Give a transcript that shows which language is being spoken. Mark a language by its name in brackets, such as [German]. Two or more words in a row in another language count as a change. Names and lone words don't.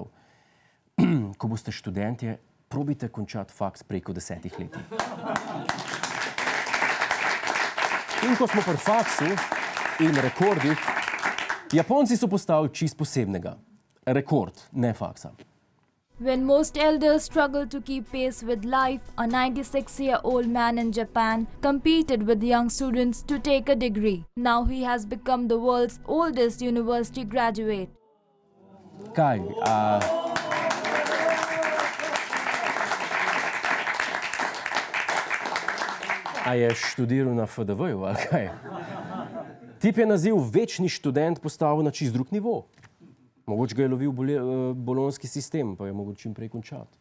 [Slovenian] Ko boste študentje, probite končati faks preko 10 letih. In ko smo pri faksu in rekordih, Japonci so postavili čist posebnega. Rekord, ne faksa. [English] When most elders struggle to keep pace with life, a 96-year-old man in Japan competed with young students to take a degree. Now he has become the world's oldest university graduate. [Slovenian] Kaj? A je študiral na FDV-ju, ali kaj? Tip je naziv večni študent postavil na čist drug nivo. Mogoče ga je lovil bolonjski sistem, pa je mogoče čim prej končati.